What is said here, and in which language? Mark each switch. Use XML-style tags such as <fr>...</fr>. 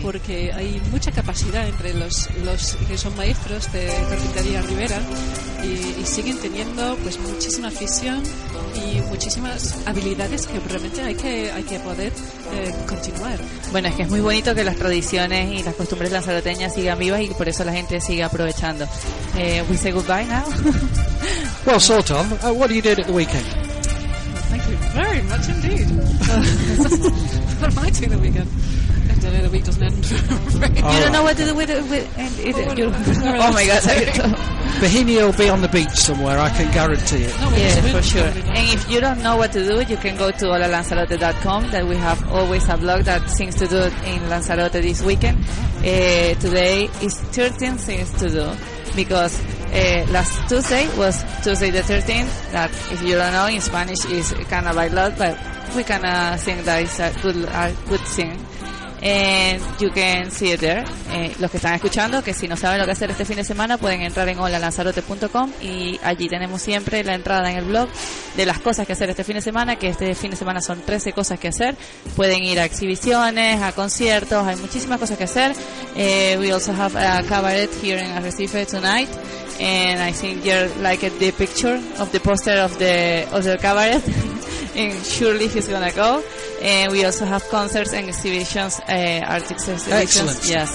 <es>Porque hay mucha capacidad entre los que son maestros de carpintería Rivera y siguen teniendo pues muchísima afición y muchísimas habilidades que realmente hay que poder continuar. Bueno, es que es muy bonito que las tradiciones y las costumbres lanzaroteñas sigan vivas y por eso la gente sigue aprovechando.</es> <en>We say goodbye now. Well, so Tom, what do you did at the weekend? Very much indeed. What am I doing the weekend? I don't know, the week doesn't end. You don't know where the weather end. Oh my god. Bohemia will be on the beach somewhere, I can guarantee it. Yeah, for sure. And if you don't know what to do, you can go to olalanzarote.com, that we have always a blog that things to do in Lanzarote this weekend. Today is 13 things to do, because last Tuesday was Tuesday the 13th, that if you don't know, in Spanish is kind of a lot, but we kind of think that it's a good thing. And you can see it there.</en> <es>Los que están escuchando, que si no saben lo que hacer este fin de semana, pueden entrar en olalanzarote.com y allí tenemos siempre la entrada en el blog de las cosas que hacer este fin de semana, que este fin de semana son 13 cosas que hacer. Pueden ir a exhibiciones, a conciertos, hay muchísimas cosas que hacer.</es> <en>We also have a cabaret here in Arrecife tonight, and I think you like the picture of the poster of the cabaret. And surely he's gonna go. And we also have concerts and exhibitions, art exhibitions. Excellent. Yes.</en>